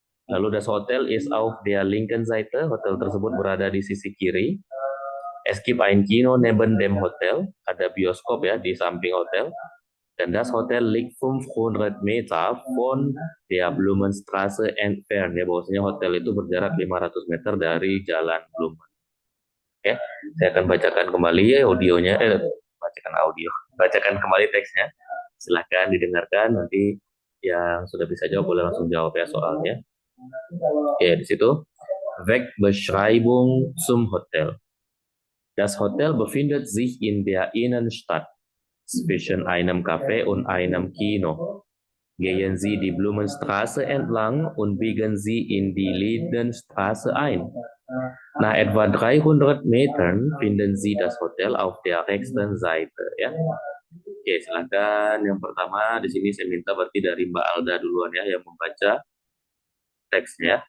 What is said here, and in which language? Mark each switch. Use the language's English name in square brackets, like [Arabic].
[German] Lalu das Hotel is auf der linken Seite. [Indonesian] Hotel tersebut berada di sisi kiri. [German] Es gibt ein Kino neben dem Hotel. [Indonesian] Ada bioskop ya di samping hotel. [German] Dan das Hotel liegt 500 Meter von der Blumenstraße entfernt. [Indonesian] Ya, bahwasanya hotel itu berjarak 500 meter dari Jalan Blumen. Oke, saya akan bacakan kembali audionya, bacakan kembali teksnya. Silahkan didengarkan, nanti yang sudah bisa jawab boleh langsung jawab ya soalnya. Oke, di situ. [German] Wegbeschreibung zum Hotel. Das Hotel befindet sich in der Innenstadt zwischen einem Café und einem Kino. Gehen Sie die Blumenstraße entlang und biegen Sie in die Lindenstraße ein. Nach etwa 300 Metern finden Sie das Hotel auf der rechten Seite. [Indonesian] Ya. Oke, silakan. Yang pertama di sini saya minta berarti dari Mbak Alda duluan ya yang membaca teksnya.